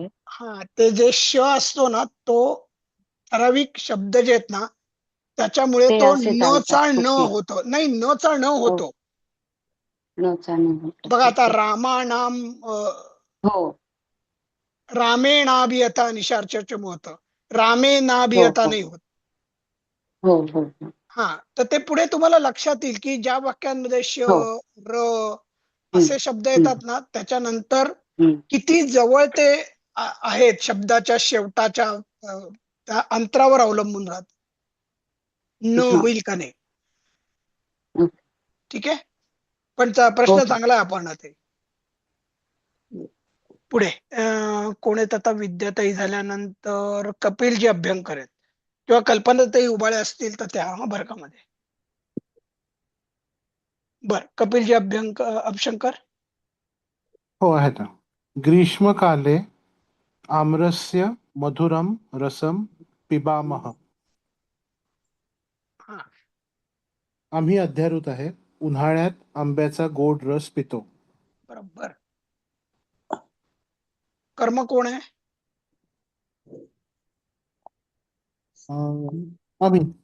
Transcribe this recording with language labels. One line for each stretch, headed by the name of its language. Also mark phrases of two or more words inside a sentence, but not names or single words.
Marathi: हा ते जे श असतो ना, तो ठराविक शब्द जे आहेत ना, त्याच्यामुळे ते तो असे न चालतात चा न ओके. होतो. नाही, न चा न हो होतो. न होतं बघा आता ओके. रामानाम हो रामेणाभियता निशाचरचे होतं, हो रामेनाभियता हो नाही होत. हो हो हो हा तर ते पुढे तुम्हाला लक्षात येईल की ज्या वाक्यांमध्ये श, हो र हम्म, असे शब्द हम्म, येतात ना, त्याच्यानंतर हम्म. किती जवळ ते आहेत शब्दाच्या शेवटाच्या त्या अंतरावर अवलंबून राहत, न हा होईल का नाही. ओके. ठीक आहे, पण हो प्रश्न हो चांगला आहे आपण ते. पुढे कोण येत आता? विद्याताई झाल्यानंतर कपिलजी अभ्यंकर आहेत, किंवा कल्पनाताई उबाळे असतील तर त्या बरं का मध्ये. बर, कपिलजी अभ्यंकर. हो आहेत ना.
Sanskrit: ग्रीष्मकाले आम्रस्य मधुरम रसम पिबामः.
Marathi: हा आम्ही अध्यारूत आहे. उन्हाळ्यात आंब्याचा गोड रस पितो. बरोबर. कर्म कोण आहे? अं, आम्ही